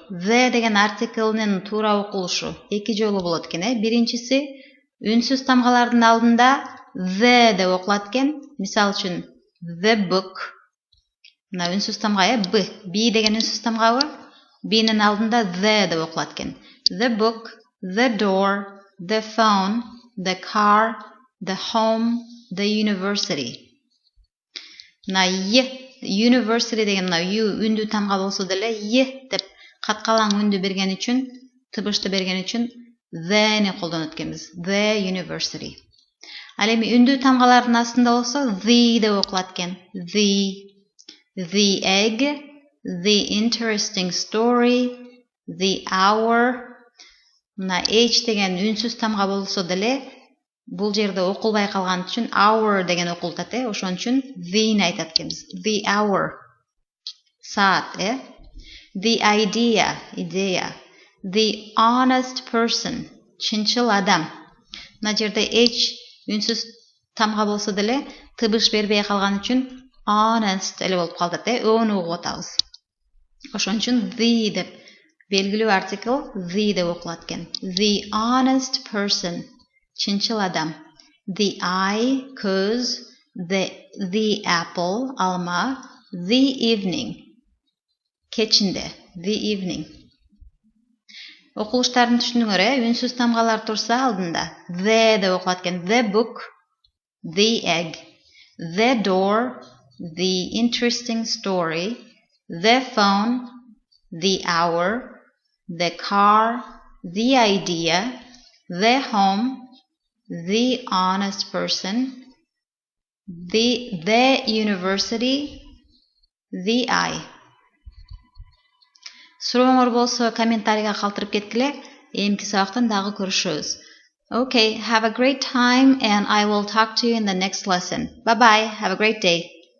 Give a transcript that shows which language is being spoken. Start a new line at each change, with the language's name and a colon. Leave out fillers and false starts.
Kyrgyz: The деген артиклнын туура окулушу эки жолу болот экен. Биринчиси үнсүз тамгалардын алдында the деп окулат экен. Мисал үчүн the book. Мына үнсүз тамга b. B деген үнсүз тамгабы? B-нин алдында the деп окулат экен.
English: The book, the door, the phone, the car, the home, the university.
Kyrgyz: Мына university деген мына үндүү тамга болсо деле деп каткалаң үндү берген үчүн, тыбышты берген үчүн the-ни колдонот экенбиз.
English: The university.
Kyrgyz: Ал эми үндүү тамгалардын астында болсо the деп окулат экен.
English: The egg, the interesting story, the hour.
Kyrgyz: Мына h деген үнсүз тамга болсо деле бул жерде окулбай калган үчүн hour деген окултат, ошон үчүн the-ни айтат экенбиз.
English: The hour. Саат, The idea, идея. The honest person,
Kyrgyz: чынчыл адам.
English: Мына жерде h үнсүз тамга болсо деле тыбыш бербей калган үчүн honest эле болуп калат, өөнү угуп атабыз. Ошон үчүн the деп белгилүү артикл the деп окулат экен. The honest person,
Kyrgyz: чынчыл адам.
English: The eye, көз. The apple, алма. The evening, кечинде. The evening.
Kyrgyz: Окулуштарын түшүндүңөр, үнсүз тамгалар турса алдында the деп окулат экен.
English: The book, the egg. The door, the interesting story. The phone, the hour. The car, the idea. The home, the honest person. The university, the eye.
Kyrgyz: Сурооңор болсо комментарийга калтырып кеткиле. Эмки сабактан дагы көрүшөбүз.
English: Okay, have a great time and I will talk to you in the next lesson. Bye bye. Have a great day.